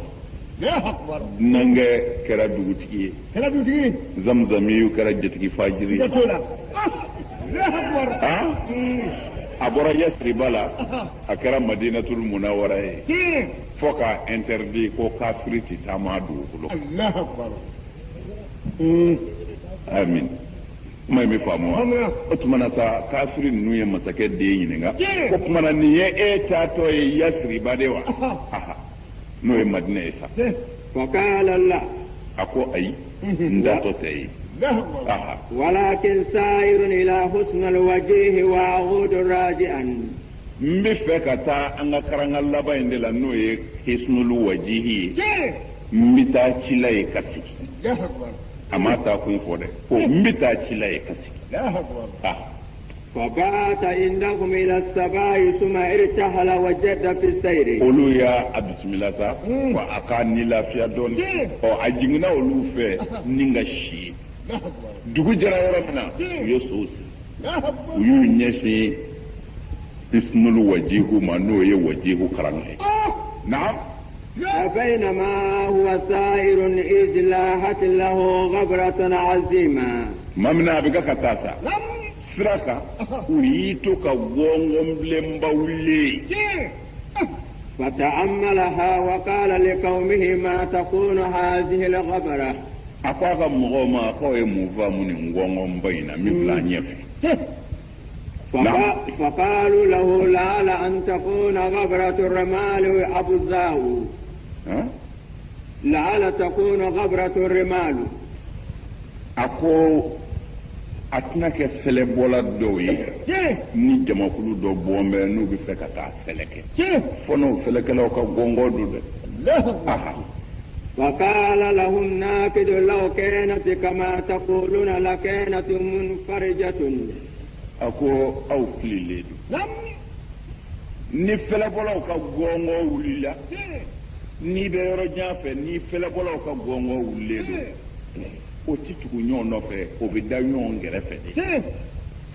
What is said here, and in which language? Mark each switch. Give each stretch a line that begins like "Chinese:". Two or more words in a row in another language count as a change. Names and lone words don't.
Bambara: nangɛ kɛra dugutigi ye Zamzamiyu kɛra jatigi fajiri a bɔra Yathriba la a kɛra Madinatul Munawwara ye fo ka interdit ko kafiri ti taama dugukolo. amin. kuma mi faamu wa o tuma na sa kafiri ninnu ye masakɛ den ɲininka ko tuma na nin ye taatɔ ye Yathriba de wa n'o ye Madina ye sa.
Arabic: فقال لا.
Bambara: a ko ayi n datɔ tɛ ye.
Arabic: ولكن سائر إلى حسن الوجه وأعود راجعا.
Bambara: n bɛ fɛ ka taa an ka karanga laban in de la n'o ye Hisnul Wajihi ye n bɛ taa cila ye ka sigi. a ma taa kun fɔ dɛ ko n bɛ taa cila ye ka sigi.
Arabic: فبات عندهم إلى الصباح ثم ارتحل وجد في السير.
Bambara: olu y'a bisimila sa wa a ka ni lafiya dɔɔni a jiginna olu fɛ ni ka si dugu jɛra yɔrɔ min na u ye sow siri u y'u ɲɛsin Hisnul Wajihi ma n'o ye wajihu karanga ye. naam.
Arabic: فبينما هو سائر إذ لاحت له غبرة عظيمة.
Bambara: ma mina a bɛ ka taa sa sira kan u y'i to ka wɔngɔnbilenba wuli.
Arabic: فتأملها وقال لقومه ما تكون هذه الغبرة.
Bambara: a ko a ka mɔgɔw ma k'aw ye mun faamu nin wɔngɔnba in na min filɛ an ɲɛfɛ.
Arabic: فقالوا له لعل أن تكون غبرة الرمال أبزاه. لعل تكون غبرة الرمال.
Bambara: a ko a tɛna kɛ fɛlɛbɔla dɔw ye ni jamakulu dɔ bɔn bɛ n'u bɛ fɛ ka taa fɛlɛ kɛ fo n'o fɛlɛkɛlaw ka gɔngɔ don dɛ.
Arabic: وقال لهم ناكد لو كانت كما تقولون لكانت منفرجة.
Bambara: a ko aw fililen don ni fɛlɛbɔlaw ka gɔngɔ wulila n'i bɛ yɔrɔ jan fɛ ni fɛlɛbɔlaw ka gɔngɔ wulilen don o ti tugu ɲɔgɔn nɔfɛ o bɛ da ɲɔgɔn kɛrɛfɛ de